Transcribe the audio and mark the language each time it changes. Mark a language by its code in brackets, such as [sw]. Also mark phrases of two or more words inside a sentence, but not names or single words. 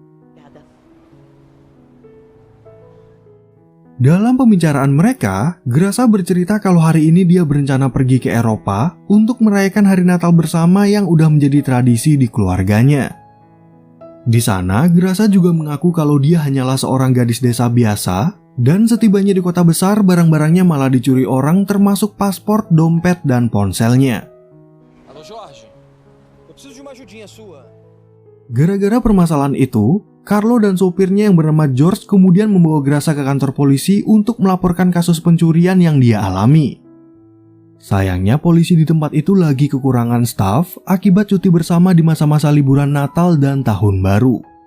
[id] Dalam pembicaraan mereka, Graça bercerita kalau hari ini dia berencana pergi ke Eropa untuk merayakan hari Natal bersama yang udah menjadi tradisi di keluarganya. Di sana, Graça juga mengaku kalau dia hanyalah seorang gadis desa biasa, dan setibanya di kota besar, barang-barangnya malah dicuri orang termasuk paspor, dompet, dan ponselnya. [pt] Alô Jorge, eu preciso de uma ajudinha sua. [id] Gara-gara permasalahan itu, Carlo dan sopirnya yang bernama George kemudian membawa Graça ke kantor polisi untuk melaporkan kasus pencurian yang dia alami. Sayangnya polisi di tempat itu lagi kekurangan staf akibat cuti bersama di masa-masa liburan Natal dan Tahun Baru.